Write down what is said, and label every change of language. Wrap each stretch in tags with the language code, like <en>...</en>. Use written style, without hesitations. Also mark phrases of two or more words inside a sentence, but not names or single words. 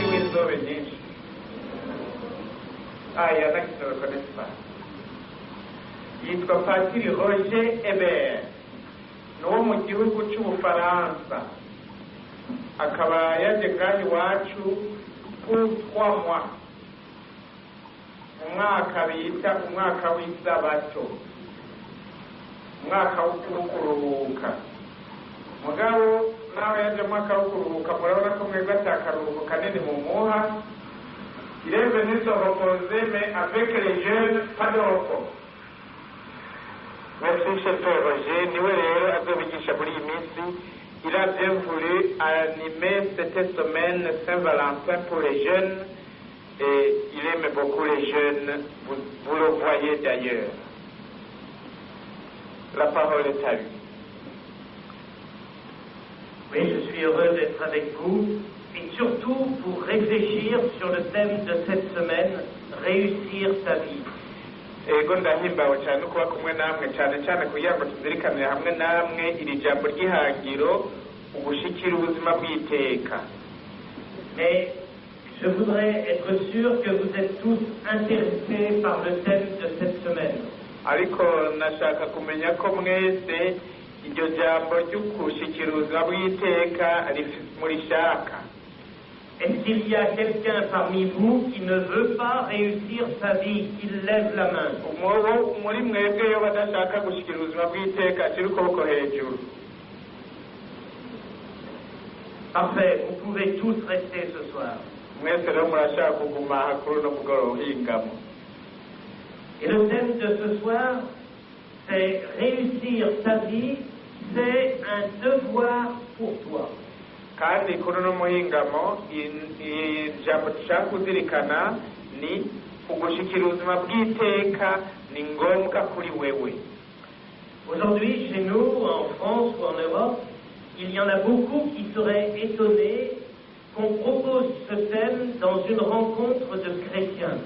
<rn>zizobe nyinshi.</rn> <fr>Il y en a qui ne le connaissent pas.</fr> <rn>Yitwa Patiri Roger Hebert, ni uwo mu gihugu cy'Ubufaransa, akaba yaje ngaha iwacu</rn> <fr>pour 3 mois,</fr> <rn>umwaka bita umwaka w'isabato, umwaka wo kuruhuka. Mugabo nawe yaje umwaka wo kuruhuka, murabona ko mwebwe atakaruhuko kanini mumuha.</rn> <fr>Il est venu se reposer, mais avec les jeunes, pas de repos. Merci, cher Père Roger. Nous, il a bien voulu animer cette semaine Saint-Valentin pour les jeunes, et il aime beaucoup les jeunes. Vous le voyez d'ailleurs. La parole est à lui. Oui, je suis heureux d'être avec vous. Et surtout pour réfléchir sur le thème de cette semaine, réussir sa vie.</fr> <rn>Ego ndahimbawe cyane kuba kumwe namwe cyane cyane kugira ngo tuzirikanire hamwe namwe iri jambo ry'ihangiro ugushikira ubuzima bw'iteka.</rn> <fr>Mais je voudrais être sûr que vous êtes tous intéressés par le thème de cette semaine.</fr> <rn>Ariko nashaka kumenya ko mwese iryo jambo ry'ugushikira ubuzima bw'iteka murishaka.</rn> <fr>Est-ce qu'il y a quelqu'un parmi vous qui ne veut pas réussir sa vie, qui lève la main? Parfait, vous pouvez tous rester ce soir. Et le thème de ce soir, c'est réussir sa vie, c'est un devoir pour toi.</fr> <rn>Kandi kuri no muhingamo ijambo dushaka kuzirikana ni ugushikira ubuzima bw'iteka ni ngombwa kuri wewe.</rn> <fr>Aujourd'hui, chez nous, en France ou en Europe, il y en a beaucoup qui seraient étonnés qu'on propose ce thème dans une rencontre de chrétiens.</fr>